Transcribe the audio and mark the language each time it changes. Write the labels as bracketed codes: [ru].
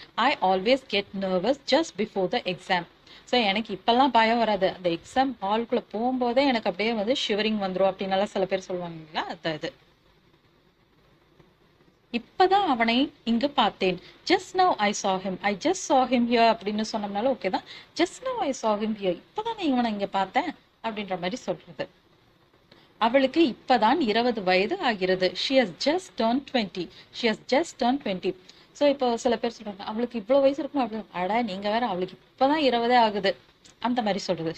[en] I always get nervous just before the exam. [ta] So எனக்கு இப்பெல்லாம் பயம் வராது, அந்த எக்ஸாம் ஹால்குள்ள போகும்போதே எனக்கு அப்படியே வந்து ஷிவரிங் வந்துடும் அப்படின்னால சில பேர் சொல்லுவாங்க இல்லைங்களா, அது. இப்பதான் அவனை இங்கு பார்த்தேன். [en] Just now I saw him. I just saw him here [ta] அப்படின்னு சொன்னோம்னால ஓகே தான். [en] Just now I saw him here. [ta] இப்பதான் நான் இவனை இங்க பார்த்தேன் அப்படின்ற மாதிரி சொல்றது. அவளுக்கு இப்பதான் 20 வயது ஆகிறது. [en] she has just turned 20. she has just turned 20. [ta] So இப்போ சில பேர் சொல்றாங்க அவளுக்கு இவ்வளவு வயசு இருக்கும் அப்படி, அட நீங்க வேற, அவளுக்கு இப்பதான் 20 ஆகுது அந்த மாதிரி சொல்றது.